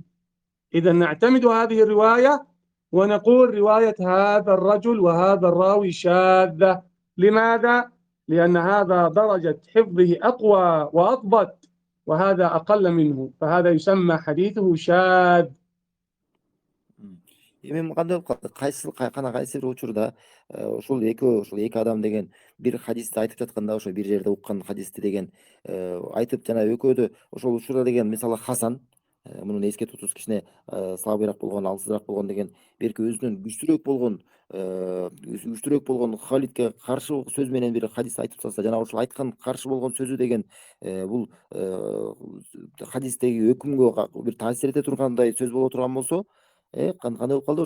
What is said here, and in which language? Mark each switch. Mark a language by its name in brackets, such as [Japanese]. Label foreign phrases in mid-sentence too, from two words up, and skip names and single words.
[Arabic] إذا نعتمد هذه الرواية ونقول رواية هذا الرجل وهذا الراوي شاذة. لماذا؟ لأن هذا درجة حفظه أقوى وأضبط وهذا أقل منه، فهذا يسمى حديثه شاذ. [Kyrgyz] Эми кандай болуп калды? Кайсы бир учурда ушул эки адам деген бир хадисти айтып жатканда, ошо бир жерде уккан хадисти деген айтып, жана экөөдө ошол учурда деген мисалы Хасан, мунун эске тутуусу кичине слабыйраак болгон, алсызыраак болгон деген, берки өзүнүн күчтүүрөөк болгон Халидке каршы сөз менен бир хадис айтып салса, жана ошол айткан каршы болгон сөзү деген бул хадистеги өкүмгө бир таасир эте тургандай сөз боло турган болсо, кандай болуп калды?